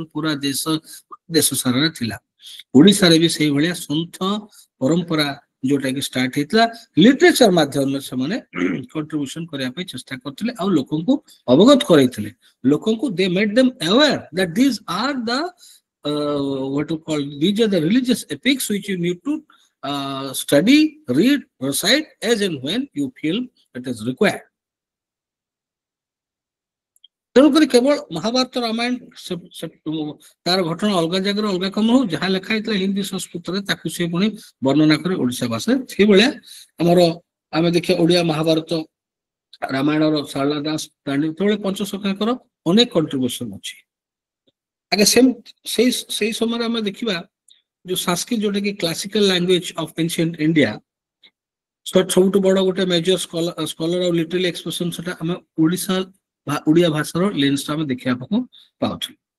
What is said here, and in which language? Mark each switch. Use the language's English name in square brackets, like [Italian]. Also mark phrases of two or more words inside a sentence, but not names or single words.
[Odia] ପୁରା ଦେଶ ସାରାରେ ଥିଲା ଓଡ଼ିଶାରେ ବି ସେଇଭଳିଆ ସନ୍ଥ ପରମ୍ପରା ଯୋଉଟା କି ଷ୍ଟାର୍ଟ ହେଇଥିଲା ଲିଟରେଚର ମାଧ୍ୟମରେ ସେମାନେ କଣ୍ଟ୍ରିବ୍ୟୁସନ କରିବା ପାଇଁ ଚେଷ୍ଟା କରିଥିଲେ ଆଉ ଲୋକଙ୍କୁ ଅବଗତ କରାଇଥିଲେ ଲୋକଙ୍କୁ [English] they made them aware that this are the what you call these are the religious epics which you need to study read recite as and when you feel it is required [Odia] ତେଣୁକରି କେବଳ ମହାଭାରତ ରାମାୟଣ ତାର ଘଟଣା ଅଲଗା ଜାଗାରେ ଅଲଗା କମ ହଉ ଯାହା ଲେଖା ହେଇଥିଲା ହିନ୍ଦୀ ସଂସ୍କୃତରେ ତାକୁ ସେ ପୁଣି ବର୍ଣ୍ଣନା করে ଓଡ଼ିଶା ଭାଷାରେ ସେଇଭଳିଆ ଆମର ଆମେ ଦେଖିବା ଓଡ଼ିଆ ମହାଭାରତ ରାମାୟଣର ସାରଳା ଦାସ ଯେତେବେଳେ ପଞ୍ଚସଖାଙ୍କର ଅନେକ କଣ୍ଟ୍ରିବ୍ୟୁସନ ଅଛି ଆଜ୍ଞା ସେଇ ସମୟରେ ଆମେ ଦେଖିବା ଯୋଉ ସଂସ୍କୃତ ଯୋଉଟା କି [English] classical language of ancient India [Odia] ସବୁଠୁ ବଡ ଗୋଟେ [English] major scholar [Odia] ଆଉ [English] literally expression [Odia] ସେଟା ଆମେ ଓଡ଼ିଆ ଭାଷାର ଲେନ୍ସଟା ଆମେ ଦେଖିବାକୁ ପାଉଛୁ